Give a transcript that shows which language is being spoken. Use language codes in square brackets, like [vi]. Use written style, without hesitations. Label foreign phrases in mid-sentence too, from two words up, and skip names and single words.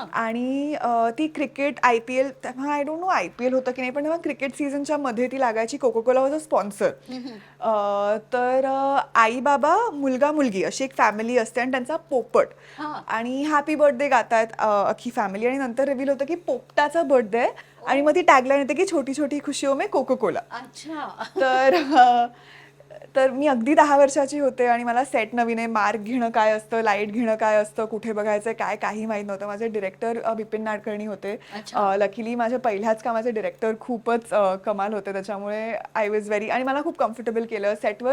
[mr] आणि ती क्रिकेट IPL तेव्हा [en] I don't know [mr] IPL होतं की नाही, पण तेव्हा क्रिकेट सीझनच्या मध्ये ती लागायची. कोको कोला [en] was a sponsor. [mr] तर आई बाबा, मुलगा मुलगी अशी एक फॅमिली असते आणि त्यांचा पोपट हां. आणि [en] happy birthday [mr] गातायत अख्खी फॅमिली आणि नंतर रिव्हील होतं की पोपटाचा बर्थडे आहे आणि मग ती टॅगलाईन येते की [hi] छोटी छोटी खुशियों में [mr] कोको कोला. अच्छा. तर तर मी अगदी 10 वर्षाची होते आणि मला सेट नवीन आहे. मार्क घेणं काय असतं, लाईट घेणं काय असतं, कुठे बघायचं काय, काही माहीत नव्हतं. माझे डिरेक्टर बिपिन नाडकर्णी होते. अच्छा. लकीली माझ्या पहिल्याच कामाचे डिरेक्टर खूपच कमाल होते. त्याच्यामुळे [en] I was very [mr] आणि मला खूप कम्फर्टेबल केलं सेटवर.